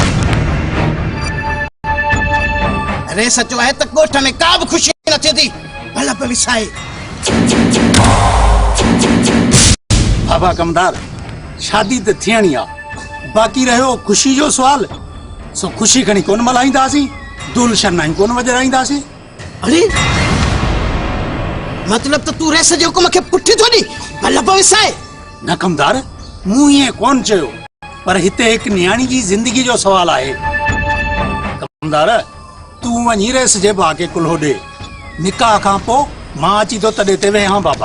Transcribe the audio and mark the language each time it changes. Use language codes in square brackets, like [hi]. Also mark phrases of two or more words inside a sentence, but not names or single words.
[sd] रेस चयो आहे त ॻोठ में का बि ख़ुशी न थींदी भला पे विसाए। बाबा कमदार शादी त थियणी आहे बाक़ी रहियो ख़ुशी जो सुवाल। सो ख़ुशी खणी कोन मल्हाईंदासीं दुल शनाई कोन वॼाईंदासीं। अरे मतलब त तू रेस जे हुकुम खे पुठी थो ॾी भला पे विसाए। न कमदार मूं ईअं कोन चयो पर हिते हिकु न्याणी जी ज़िंदगी जो सुवाल आहे। कमदार तूं वञी रेस जे भाउ खे कुल्हो ॾे निकाह खां पोइ मां अची थो तॾहिं ते वेहां बाबा।